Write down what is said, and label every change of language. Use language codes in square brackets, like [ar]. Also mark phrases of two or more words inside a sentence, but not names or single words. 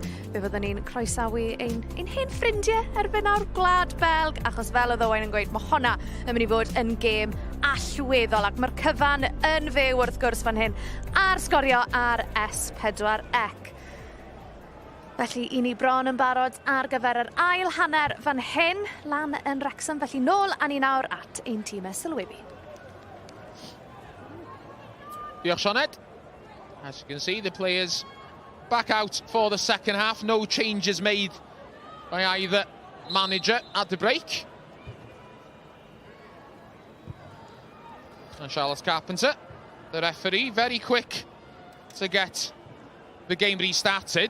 [cy] Fe fyddwn ni'n croesawu ein hen ffrindiau erbyn o'r Gwlad Belg, achos fel oedd Owain yn gweud, mae honna yn mynd I fod yn gêm allweddol, ac mae'r cyfan yn fyw wrth gwrs fan hyn ar sgorio ar S4C. Felly I ni bron yn barod ar gyfer yr ail hanner fan hyn lan yn Wrexham, felly nôl a ni nawr at ein tîmau sylwebu. Diolch Sioned. [en] As you can see, the players back out for the second half. No changes made by either manager at the break. And Charles Carpenter, the referee, very quick to get the game restarted.